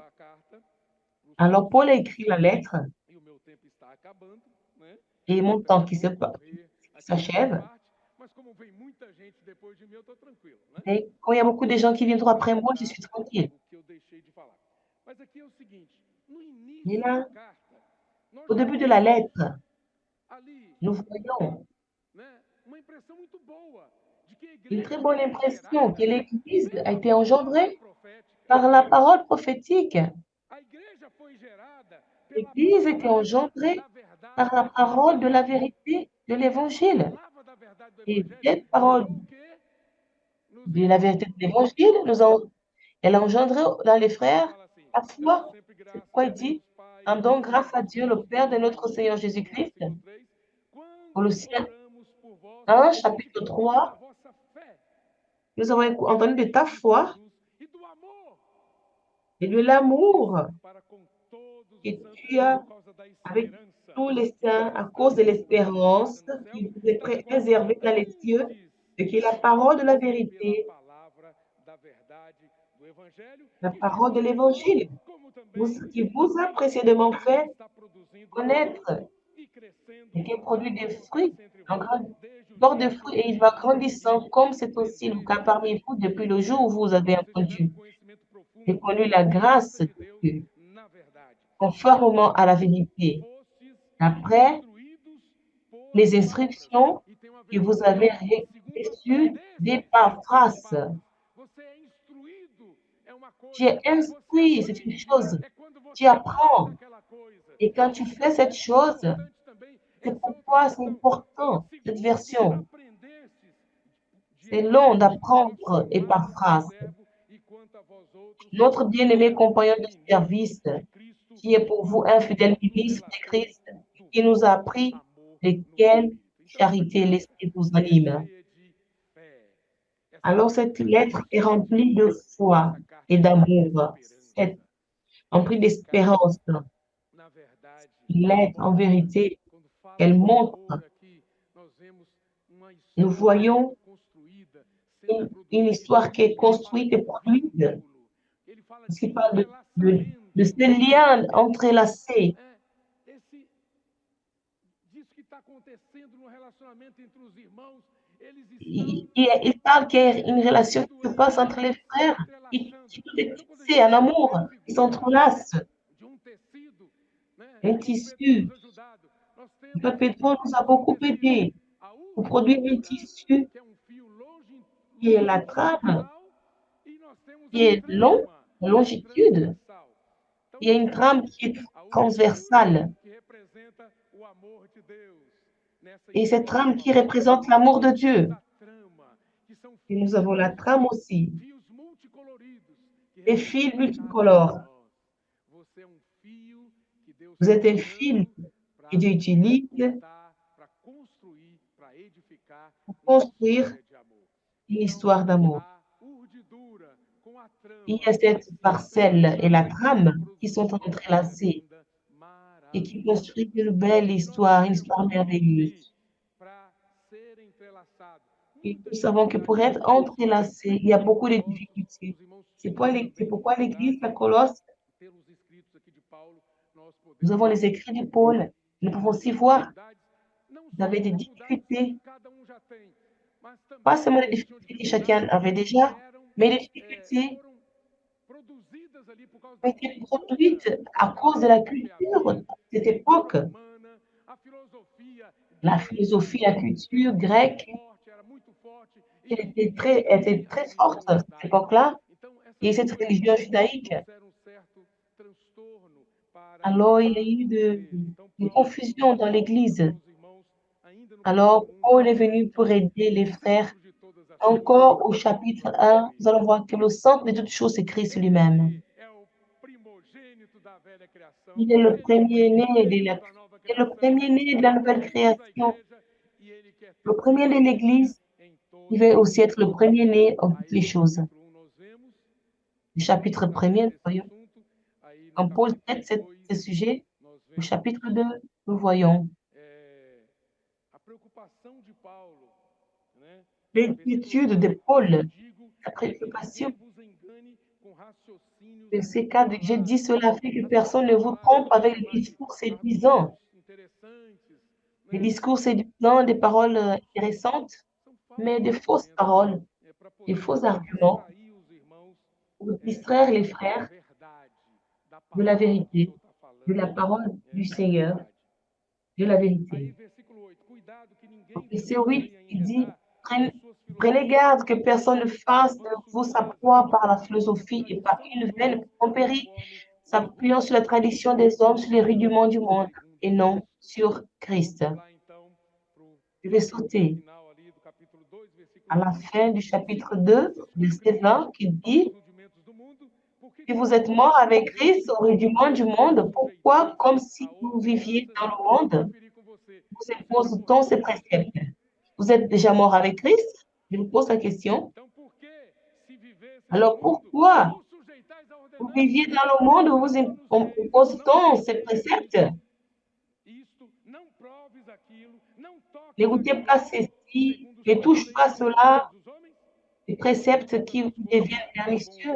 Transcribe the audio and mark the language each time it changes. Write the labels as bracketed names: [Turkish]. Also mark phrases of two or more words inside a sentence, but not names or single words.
[French] Alors, Paul a écrit la lettre et mon temps qui s'achève. Et quand il y a beaucoup de gens qui viendront après moi, je suis tranquille. Mais là, [Portuguese] nós [French] Au [Portuguese] já [French] début de la [Portuguese] temos [French] lettre, [Portuguese] ali, [French] nous voyons [Portuguese] né, uma impressão muito boa de que a [French] une très [Portuguese] igreja [French] bonne [Portuguese] foi [French] impression que [Portuguese] gerada [French] l'Église a [Portuguese] pela [French] été [Portuguese] palavra [French] engendrée [Portuguese] profética. [French] par la parole prophétique. [Portuguese] A igreja foi gerada pela [French] L'Église a été [Portuguese] palavra [French] engendrée [Portuguese] da [French] par [Portuguese] verdade do [French] la parole de la [Portuguese] evangelho. [French] vérité de [Portuguese] E essa [French] l'Évangile. [Portuguese] palavra da verdade do [French] Et [Portuguese] evangelho [French] cette parole [Portuguese] gerou o quê? Nos [French] de la vérité [Portuguese] irmãos [French] de l'Évangile, elle a engendré dans les [Portuguese] Aí ele [French] frères [Portuguese] fala assim: [French] la [Portuguese] dando [French] foi. [Portuguese] sempre [French] C'est [Portuguese] graças [French] pourquoi [Portuguese] a [French] il dit, [Portuguese] Deus Pai [French] rendons [Portuguese] por [French] grâce à [Portuguese] vós, [French] Dieu, le Père de notre Seigneur [Portuguese] no [French] Jésus-Christ. [Portuguese] versículo 3, quando [French] Colossiens [Portuguese] oramos por vós, [French] 1, chapitre [Portuguese] testificamos da [French] 3, [Portuguese] vossa fé [French] nous avons entendu de ta [Portuguese] em [French] foi [Portuguese] Jesus e do amor [French] et de [Portuguese] que tendes [French] l'amour [Portuguese] para com todos [French] que [Portuguese] os santos [French] tu as [Portuguese] por causa da [French] avec [Portuguese] esperança [French] tous les [Portuguese] que [French] saints [Portuguese] vos [French] à [Portuguese] está [French] cause de [Portuguese] reservada [French] l'espérance [Portuguese] no céu. [French] qui vous est [Portuguese] Está [French] réservée [Portuguese] dizendo, [French] dans les cieux, [Portuguese] antes [French] et qui est la parole de [Portuguese] fomos [French] la [Portuguese] pela [French] vérité, [Portuguese] palavra da verdade do evangelho [French] la [Portuguese] que [French] parole de [Portuguese] justificou, [French] l'Évangile, [Portuguese] como também [French] qui vous a précédemment [Portuguese] produz, [French] fait [Portuguese] está produzindo [French] connaître [Portuguese] fruto e crescendo [French] et qui produit [Portuguese] na [French] des fruits, [Portuguese] abundância entre [French] un [Portuguese] vós, [French] grand [Portuguese] desde o [French] porte de [Portuguese] dia que [French] fruits, et il va [Portuguese] ouvistes [French] grandissant, [Portuguese] e [French] comme c'est aussi le cas [Portuguese] compreendeis, [French] parmi vous depuis le jour où vous avez [Portuguese] vocês tiveram [French] entendu [Portuguese] conhecimento [French] et [Portuguese] profundo [French] connu [Portuguese] da [French] la grâce [Portuguese] graça [French] de [Portuguese] de Deus [French] Dieu, [Portuguese] na verdade. [French] conformément à la [Portuguese] Depois [French] vérité. [Portuguese] fostes [French] Après [Portuguese] instruídos por [French] les [Portuguese] palavras. [French] instructions [Portuguese] E tem uma [French] que vous [Portuguese] versão, [French] avez [Portuguese] uma segunda, [French] reçues des [Portuguese] destes [French] paphras. [Portuguese] palavras. Você é instruído, é uma [French] Tu es [Portuguese] coisa. Você [French] instruit, c'est une [Portuguese] aprende, [French] chose. [Portuguese] é quando [French] Tu [Portuguese] você faz [French] apprends. [Portuguese] aquela coisa. [French] Et quand tu [Portuguese] Você [French] fais cette [Portuguese] aprende, é [French] chose, [Portuguese] importante também [French] c'est [Portuguese] essa outra [French] pourquoi c'est [Portuguese] versão. [French] important, cette [Portuguese] Segundo [French] version. [Portuguese] aprendestes de [French] C'est long [Portuguese] vosso [French] d'apprendre et [Portuguese] amado [French] par phrase. [Portuguese] conservo e quanto a vós outros, [French] Notre bien-aimé [Portuguese] éramos [French] compagnon de [Portuguese] ministros [French] service, [Portuguese] de Cristo, [French] qui est pour [Portuguese] qual [French] vous un fidèle [Portuguese] nos [French] ministre de [Portuguese] relatou [French] Christ, [Portuguese] do [French] qui nous a [Portuguese] vosso [French] appris [Portuguese] amor [French] de [Portuguese] no [French] quelle [Portuguese] Espírito. Então, [French] charité [Portuguese] essa [French] l'Esprit vous [Portuguese] é [French] anime. [Portuguese] cheia de fé. Essa [French] Alors cette [Portuguese] carta [French] lettre [Portuguese] é [French] est [Portuguese] cheia de [French] remplie [Portuguese] fé. [French] de foi [Portuguese] Essa carta [French] et [Portuguese] é cheia de [French] d'amour, [Portuguese] esperança. [French] remplie [Portuguese] Essa [French] d'espérance. [Portuguese] carta, na verdade, [French] Lettre, en [Portuguese] mostra, [French] vérité, [Portuguese] quando fala [French] elle [Portuguese] do [French] montre, [Portuguese] amor aqui, nós vemos uma [French] nous [Portuguese] história [French] voyons [Portuguese] sendo construída, sendo [French] une [Portuguese] produzida. [French] histoire qui est [Portuguese] Ele fala [French] construite [Portuguese] de [French] et [Portuguese] um [French] produite, [Portuguese] vínculo, ele fala [French] parce [Portuguese] de [French] qu'il [Portuguese] um [French] parle de [Portuguese] entrelaçamento. [French] ce lien [Portuguese] Então, [French] entrelacé. [Portuguese] disso que está acontecendo no relacionamento entre os irmãos, eles estão [French] Il parle qu'il y a une relation qui se [Portuguese] construindo [French] passe [Portuguese] ele, [French] entre les [Portuguese] se [French] frères, [Portuguese] entrelaçando. [French] qui peut être [Portuguese] Então, quando a [French] tissé, [Portuguese] gente [French] un [Portuguese] fala [French] amour, [Portuguese] desse [French] qui [Portuguese] vínculo [French] s'entrelacent. [Portuguese] de um tecido, né, [French] Un [Portuguese] como o Pedro [French] tissu. [Portuguese] nos ajudado, nós [French] Le [Portuguese] temos [French] pétrole nous a [Portuguese] um [French] beaucoup [Portuguese] tecido, [French] aidé [Portuguese] a [French] pour produire un [Portuguese] urdidura, [French] tissu [Portuguese] que é um fio [French] qui est la trame, [Portuguese] longitudinal, e nós temos [French] qui [Portuguese] a [French] est long, [Portuguese] trama, [French] la [Portuguese] que é [French] longitude. [Portuguese] transversal. Então, [French] Il y a [Portuguese] nós [French] une trame [Portuguese] temos [French] qui est [Portuguese] a urdidura, [French] transversale. [Portuguese] que representa o amor de Deus nessa [French] Et cette [Portuguese] história [French] trame [Portuguese] do [French] qui [Portuguese] amor. [French] représente l'amour [Portuguese] E [French] de [Portuguese] nós temos [French] Dieu. [Portuguese] a trama, que são [French] Et nous avons la trame aussi. [Portuguese] fios multicoloridos, que [French] Les fils [Portuguese] representam cada um de [French] multicolores. [Portuguese] nós. Você é um fio que Deus [French] Vous [Portuguese] está [French] êtes un fil [Portuguese] usando [French] que Dieu utilise [Portuguese] para construir, para edificar [French] pour [Portuguese] uma [French] construire [Portuguese] história de amor. [French] une [Portuguese] Então, [French] histoire d'amour. [Portuguese] a urdidura com a [French] Il [Portuguese] trama [French] y a cette [Portuguese] se [French] parcelle et la [Portuguese] entrelaçando [French] trame [Portuguese] para [French] qui sont [Portuguese] produzir uma história [French] entrelacées [Portuguese] linda, [French] et qui [Portuguese] maravilhosa. [French] construisent une belle [Portuguese] E nós [French] histoire, une histoire [Portuguese] sabemos que [French] merveilleuse. [Portuguese] para ser entrelaçado, [French] Et nous [Portuguese] muitas [French] savons que pour [Portuguese] dificuldades [French] être [Portuguese] existem. [French] entrelacé, il y a beaucoup de [Portuguese] Colossos, [French] difficultés. [Portuguese] os irmãos [French] C'est [Portuguese] tiveram também [French] pourquoi l'Église à [Portuguese] dificuldade [French] Colosse, [Portuguese] pelos escritos aqui de Paulo, nós [French] nous [Portuguese] podemos [French] avons les écrits de Paul. Nous pouvons aussi voir, [Portuguese] dificuldades, não [French] vous [Portuguese] só [French] avez des [Portuguese] dificuldades que [French] difficultés, [Portuguese] cada um já tem, mas [French] pas [Portuguese] também [French] seulement les [Portuguese] eles tinham [French] difficultés que chacun [Portuguese] dificuldades [French] avait [Portuguese] que [French] déjà, mais les difficultés [Portuguese] foram produzidas ali por causa [French] ont [Portuguese] da [French] été [Portuguese] cultura [French] produites à [Portuguese] daquela [French] cause de la [Portuguese] época, porque [French] culture [Portuguese] havia [French] de cette [Portuguese] a [French] époque. [Portuguese] cultura romana, a filosofia [French] La [Portuguese] grega, [French] philosophie, la culture grecque, [Portuguese] era muito forte, [French] elle [Portuguese] e [French] était [Portuguese] também a [French] très [Portuguese] religião [French] forte à cette [Portuguese] judaica. [French] époque-là. [Portuguese] Então, [French] Et [Portuguese] essas [French] cette [Portuguese] coisas [French] religion judaïque, [Portuguese] trouxeram um certo transtorno para [French] alors il y a [Portuguese] a [French] eu [Portuguese] igreja. Então, [French] une [Portuguese] Paulo [French] confusion dans [Portuguese] volta [French] l'Église. [Portuguese] aos irmãos ainda no [French] Alors [Portuguese] capítulo 1 do [French] Paul est [Portuguese] capítulo [French] venu pour aider les [Portuguese] o [French] frères. [Portuguese] centro de todas as coisas [French] Encore au [Portuguese] está [French] chapitre [Portuguese] Jesus [French] 1, nous allons [Portuguese] Cristo. [French] voir que le centre de toutes choses, c'est Christ lui-même. [Portuguese] Ele é o primogênito da velha criação, [French] Il est le [Portuguese] ele é o [French] premier-né [Portuguese] primogênito da nova [French] il est le [Portuguese] criação, [French] premier-né de [Portuguese] ele [French] la [Portuguese] é o [French] nouvelle [Portuguese] primeiro da [French] création. [Portuguese] igreja e ele quer [French] Le [Portuguese] ter [French] premier de [Portuguese] primazia [French] l'Église, [Portuguese] em [French] il [Portuguese] todas [French] va [Portuguese] as [French] aussi être le [Portuguese] coisas. [French] premier-né en toutes [Portuguese] Aí [French] les [Portuguese] no [French] choses. [Portuguese] capítulo 1 nós vemos, [French] Le chapitre [Portuguese] Paulo trata [French] 1er, nous [Portuguese] desse [French] voyons, [Portuguese] assunto, aí no [French] quand Paul [Portuguese] capítulo [French] traite [Portuguese] 2 [French] ce sujet, [Portuguese] nós [French] au [Portuguese] vemos [French] chapitre 2, nous voyons [Portuguese] a preocupação de Paulo, né? Versículo [French] l'inquiétude de [Portuguese] 4, [French] Paul, [Portuguese] eu digo [French] la [Portuguese] que [French] préoccupation. [Portuguese] ninguém vos engane com raciocínios [French] Verset 4, je dis [Portuguese] falados. [French] cela afin que [Portuguese] Nós podemos [French] personne ne vous [Portuguese] falar, [French] trompe avec [Portuguese] chamar [French] les [Portuguese] de [French] discours séduisants. [Portuguese] argumentos interessantes, [French] Les [Portuguese] né? [French] discours séduisants, des paroles [Portuguese] Falsos. [French] intéressantes, [Portuguese] São [French] mais [Portuguese] falsos [French] des fausses [Portuguese] argumentos [French] paroles, [Portuguese] para [French] des [Portuguese] poder [French] faux arguments [Portuguese] distrair os irmãos [French] pour distraire les [Portuguese] da [French] frères [Portuguese] verdade, da [French] de la [Portuguese] palavra que o [French] vérité, [Portuguese] Senhor está falando. [French] de la parole du [Portuguese] da [French] Seigneur, [Portuguese] verdade. [French] de la [Portuguese] Aí, [French] vérité. [Portuguese] versículo 8: cuidado que [French] Au [Portuguese] ninguém [French] verset [Portuguese] também [French] 8, [Portuguese] venha [French] il dit, [Portuguese] enredar com [French] prenez, [Portuguese] suas [French] prenez garde que [Portuguese] filosofias, [French] personne ne fasse de [Portuguese] levando [French] vous sa [Portuguese] sutilezas [French] proie par la [Portuguese] segundo a [French] philosophie et par [Portuguese] tradição [French] une [Portuguese] dos [French] vaine [Portuguese] homens, [French] tromperie, [Portuguese] conforme [French] s'appuyant sur la [Portuguese] costume [French] tradition des hommes, sur les [Portuguese] e [French] rudiments [Portuguese] não [French] du monde, [Portuguese] segundo [French] et non [Portuguese] Cristo. [French] sur Christ. [Portuguese] Vamos lá então para o [French] Je vais [Portuguese] finalzinho [French] sauter [Portuguese] final ali do capítulo 2, versículo [French] à la [Portuguese] 20. [French] fin du [Portuguese] Se [French] chapitre 2, [Portuguese] morrestes com [French] verset [Portuguese] Cristo [French] 20, qui [Portuguese] aos [French] dit, [Portuguese] rudimentos do mundo, por que [French] si vous êtes [Portuguese] continuais [French] mort avec Christ [Portuguese] nesse [French] au [Portuguese] mundo? [French] rudiment du monde, pourquoi, [Portuguese] Sujeitais [French] comme [Portuguese] a [French] si vous viviez [Portuguese] ordenanças [French] dans [Portuguese] que [French] le [Portuguese] vos [French] monde, [Portuguese] conferir com você. [French] vous [Portuguese] Você já [French] impose-t-on [Portuguese] morreu [French] ces [Portuguese] com Cristo? [French] préceptes? Vous êtes déjà mort avec Christ? Je vous pose la question. [Portuguese] Então, por que, se vivesses no [French] Alors [Portuguese] mundo, [French] pourquoi [Portuguese] vos sujeitais a [French] vous viviez [Portuguese] ordenanças? [French] dans le monde, vous [Portuguese] Romanos 6, não [French] impose-t-on ces [Portuguese] cobiçareis [French] préceptes? [Portuguese] isto, não proves aquilo, não [French] Ne [Portuguese] toques [French] goûtez [Portuguese] aquilo [French] pas [Portuguese] outro, [French] ceci, [Portuguese] segundo os [French] ne touche pas [Portuguese] preceitos e [French] cela, [Portuguese] costumes dos homens? [French] les préceptes [Portuguese] Todas [French] qui vous [Portuguese] as coisas [French] deviennent [Portuguese] com o